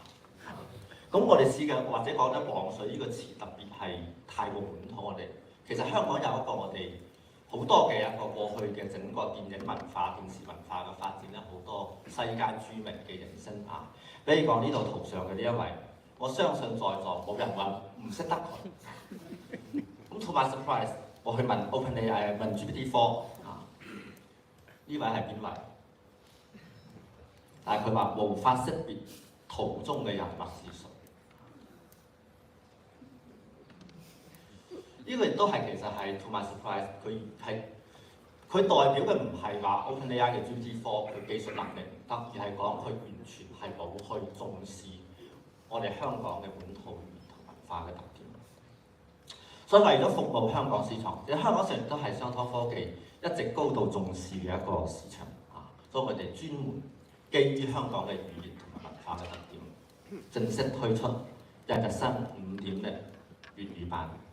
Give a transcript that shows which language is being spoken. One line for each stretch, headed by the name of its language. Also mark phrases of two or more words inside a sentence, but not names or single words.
Cantonese: 咁我哋試嘅或者講得磅水呢個詞特別係太過本土，我哋其實香港有一個我哋好多嘅一個過去嘅整個電影文化、電視文化嘅發展咧，好多世界著名嘅人星啊，比如講呢度圖上嘅呢一位，我相信在座冇人話唔識得佢。
English: 咁 to my surprise，
Cantonese: 我去問 OpenAI 問 GPT-4 啊，呢位係邊位？但係佢話無法識別圖中嘅人物是誰。呢個亦都係其實係
English: to my surprise，
Cantonese: 佢代表嘅唔係話 OpenAI 嘅 GPT-4 佢技術能力唔得，而係講佢完全係冇去重視我哋香港嘅本土語言同文化嘅特點。所以為咗服務香港市場，其實香港市場都係商湯科技一直高度重視嘅一個市場啊，所以我哋專門基於香港嘅語言同埋文化嘅特點，正式推出日日新5.0粵語版。